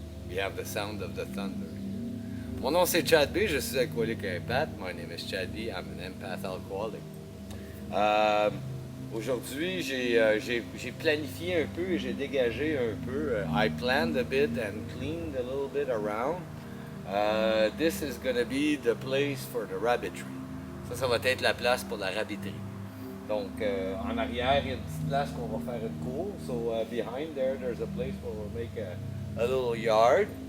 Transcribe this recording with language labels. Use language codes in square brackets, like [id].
[en] We have the sound of the thunder. [fr] Mon nom c'est Chad B, je suis alcoolique empath. [en] My name is Chad B, I'm an empath alcoholic. [fr] Aujourd'hui, j'ai planifié un peu et j'ai dégagé un peu. [en] I planned a bit and cleaned a little bit around. This is going to be the place for the rabbitry. [fr] Ça va être la place pour la rabbiterie. Donc, en arrière, il y a une petite place qu'on va faire une cour. [en] So, behind there, there's a place where we'll make a little yard.